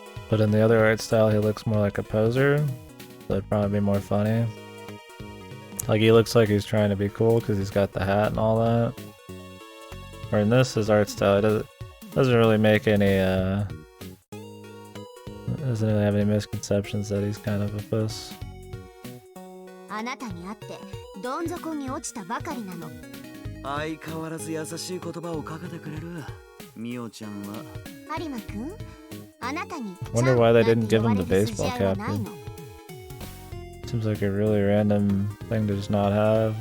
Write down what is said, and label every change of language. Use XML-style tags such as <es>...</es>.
<en>But in the other art style, he looks more like a poser. So it'd probably be more funny. Like, he looks like he's trying to be cool because he's got the hat and all that. Or in this, his art style, it doesn't really make any, doesn't really have any misconceptions that he's kind of a puss.</en> <ja>あなたに会ってどん底に落ちたばかりなの。相変わらず優しい言葉をかけてくれる。ミオちゃんは。有馬くん、あなたに</ja> <en>Wonder why they didn't give him the baseball cap. Seems like a really random thing to just not have.</en>